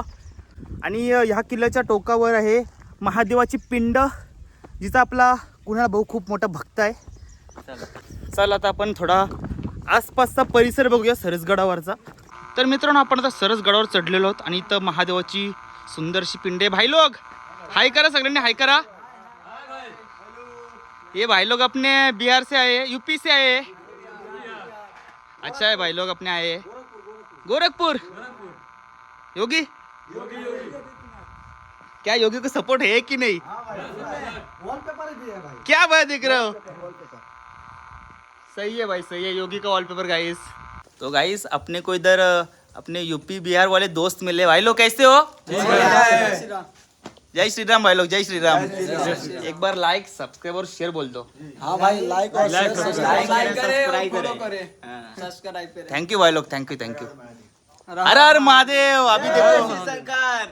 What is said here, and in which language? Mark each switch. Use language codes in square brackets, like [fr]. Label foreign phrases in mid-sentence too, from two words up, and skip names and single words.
[mr] आणि ह्या किल्ल्याच्या टोकावर आहे महादेवाची पिंड, जिचा आपला कुणाल भाऊ खूप मोठा भक्त आहे. चला आता आपण थोडा आसपासचा परिसर बघूया सरसगडावरचा. तर मित्रांनो, आपण आता सरसगडावर चढलेलो आहोत आणि इथं महादेवाची सुंदरशी पिंड आहे. भाई लोग हाय करा, सगळ्यांनी हाय करा. [hi] ये भाई लोग अपने बिहार से आए, यूपी से आए. अच्छा है, भाई लोग अपने आए गोरखपुर. योगी क्या योगी को सपोर्ट है कि नहीं? वॉलपेपर भी है भाई. क्या बात दिख रहा हो. सही है भाई, सही है. योगी का [en] wallpaper guys. [hi] तो गाइस अपने को इधर अपने यूपी बिहार वाले दोस्त मिले. भाई लोग कैसे हो? जय श्री राम भाई लोग, जय श्री राम. एक बार [en] like subscribe [hi] और शेयर बोल दो. हाँ भाई, लाइक और लाइक करें, सब्सक्राइब फॉलो करें. करें, सब्सक्राइब करें. [en] thank you [hi] भाई लोग, [en] thank you thank you. [hi] हर हर महादेव. अभी देखो, शंकर